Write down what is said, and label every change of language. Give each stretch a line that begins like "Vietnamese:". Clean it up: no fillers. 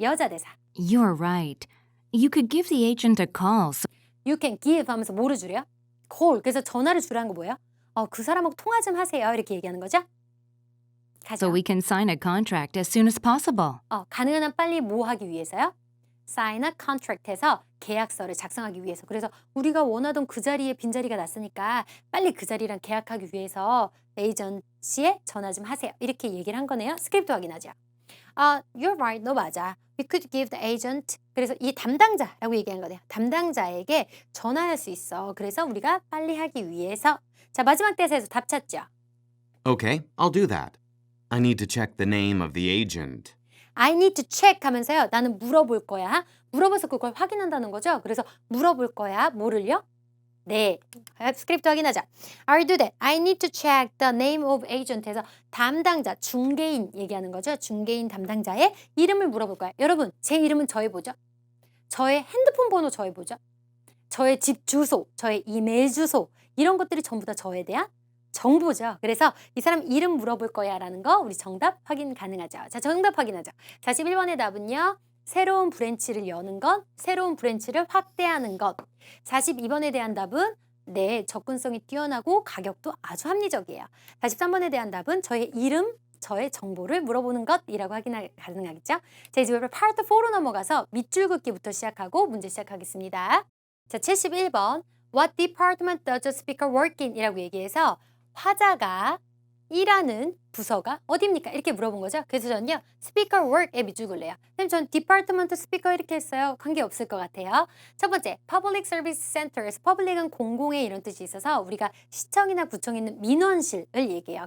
Korean: 여자 대사.
English: You're right. You could give the agent a call. You can give
Korean: 하면서 뭐를 주래요?
English: call.
Korean: 그래서 전화를 주라는 거 뭐예요? 그 사람하고 통화 좀 하세요. 이렇게 얘기하는 거죠? 가죠.
English: So we can sign a contract as soon as possible.
Korean: 가능한 한 빨리 뭐 하기 위해서요?
English: sign a contract
Korean: 해서 계약서를 작성하기 위해서. 그래서 우리가 원하던 그 자리에 빈자리가 났으니까 빨리 그 자리랑 계약하기 위해서 에이전시에 전화 좀 하세요. 이렇게 얘기를 한 거네요. 스크립트 확인하죠.
English: You're right.
Korean: 너 맞아.
English: We could give the agent.
Korean: 그래서 이 담당자라고 얘기한 거네요. 담당자에게 전화할 수 있어. 그래서 우리가 빨리 하기 위해서. 자, 마지막 대사에서 답 찾죠.
English: Okay, I'll do that. I need to check the name of the agent. I need to check
Korean: 하면서요. 나는 물어볼 거야. 물어봐서 그걸 확인한다는 거죠. 그래서 물어볼 거야. 뭐를요? 네. 스크립트 확인하자.
English: I'll do that. I need to check the name of agent
Korean: 해서 담당자, 중개인 얘기하는 거죠. 중개인 담당자의 이름을 물어볼 거야. 여러분, 제 이름은 저의 뭐죠? 저의 핸드폰 번호 저의 뭐죠? 저의 집 주소, 저의 이메일 주소 이런 것들이 전부 다 저에 대한 정보죠. 그래서 이 사람 이름 물어볼 거야 라는 거 우리 정답 확인 가능하죠. 자, 정답 확인하죠. 41번의 답은요. 새로운 브랜치를 여는 것, 새로운 브랜치를 확대하는 것. 42번에 대한 답은 네, 접근성이 뛰어나고 가격도 아주 합리적이에요. 43번에 대한 답은 저의 이름, 저의 정보를 물어보는 것이라고 확인 가능하겠죠. 자, 이제 파트 4로 넘어가서 밑줄 긋기부터 시작하고 문제 시작하겠습니다. 자, 71번
English: What department does the speaker work in?
Korean: 이라고 얘기해서 화자가 일하는 부서가 어디입니까? 이렇게 물어본 거죠. 그래서 저는요. speaker work에 밑줄 긋래요. 선생님 전 department speaker 이렇게 했어요. 관계없을 것 같아요. 첫 번째 public service center에서 public은 공공의 이런 뜻이 있어서 우리가 시청이나 구청에 있는 민원실을 얘기해요.